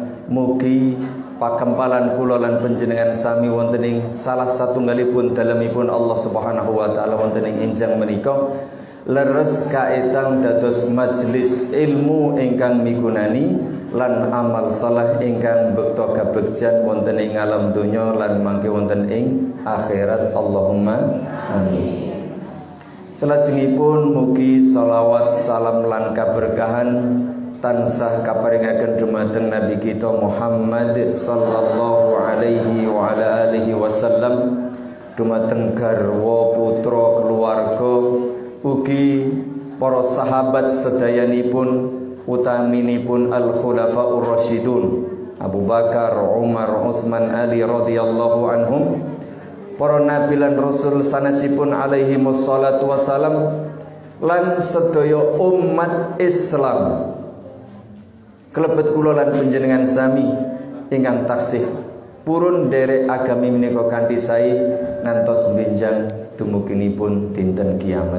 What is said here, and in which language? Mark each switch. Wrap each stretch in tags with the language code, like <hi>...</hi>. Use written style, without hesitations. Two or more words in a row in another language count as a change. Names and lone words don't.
<jv>Mugi pakempalan kula lan panjenengan sami wonten ing salah satunggalipun dalemipun Allah</jv> <ar>سبحانه وتعالى</ar> <jv>wonten ing enjang menika leres kaetang dados majelis ilmu ingkang migunani lan amal saleh ingkang bekta kabegjan wonten ing alam donya lan mangke wonten ing akhirat.</jv> <ar>اللهم آمين.</ar> <jv>Salajengipun mugi shalawat salam lan kaberkahan tansah kaparingaken dumateng Nabi kita Muhammad</jv> <ar>صلى الله عليه وعلى آله وسلم,</ar> <jv>dumateng garwa putra keluarga ugi para sahabat sedayanipun utaminipun al</jv> <ar>الخلفاء الراشدون</ar> <jv>Abu Bakar, Umar, Utsman, Ali</jv> <ar>رضي الله عنهم,</ar> <jv>para nabi lan rasul sanesipun</jv> <ar>عليه الصلاة والسلام,</ar> <jv>lan sedaya umat Islam kelebet kula lan panjenengan sami ingkang taksih purun derek agami menika kanthi sae ngantos benjang dumuginipun dinten kiamat.</jv>